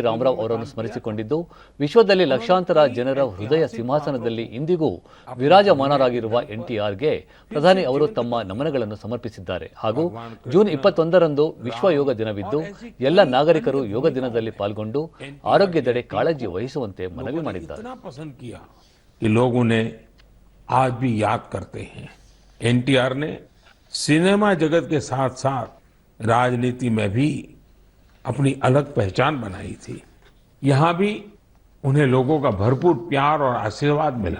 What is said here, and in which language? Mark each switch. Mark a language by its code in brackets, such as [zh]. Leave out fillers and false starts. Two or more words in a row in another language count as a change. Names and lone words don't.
[kn] ರಾಮರಾವ್ ಅವರನ್ನು ಸ್ಮರಿಸಿಕೊಂಡಿದ್ದು, ವಿಶ್ವದಲ್ಲಿ ಲಕ್ಷಾಂತರ ಜನರ ಹೃದಯ ಸಿಂಹಾಸನದಲ್ಲಿ ಇಂದಿಗೂ ವಿರಾಜಮಾನರಾಗಿರುವ ಎನ್ಟಿಆರ್ಗೆ ಪ್ರಧಾನಿ ಅವರು ತಮ್ಮ ನಮನಗಳನ್ನು ಸಮರ್ಪಿಸಿದ್ದಾರೆ. ಹಾಗೂ ಜೂನ್ 21ರಂದು ವಿಶ್ವ ಯೋಗ ದಿನವಿದ್ದು, ಎಲ್ಲ ನಾಗರಿಕರು ಯೋಗ ದಿನದಲ್ಲಿ ಪಾಲ್ಗೊಂಡು ಆರೋಗ್ಯದೆಡೆ ಕಾಳಜಿ ವಹಿಸುವಂತೆ ಮನವಿ ಮಾಡಿದ್ದಾರೆ. [hi] आज भी याद करते हैं। एनटीआर ने सिनेमा जगत के साथ साथ राजनीति में भी अपनी अलग पहचान बनाई थी। यहां भी उन्हें लोगों का भरपूर प्यार और आशीर्वाद मिला।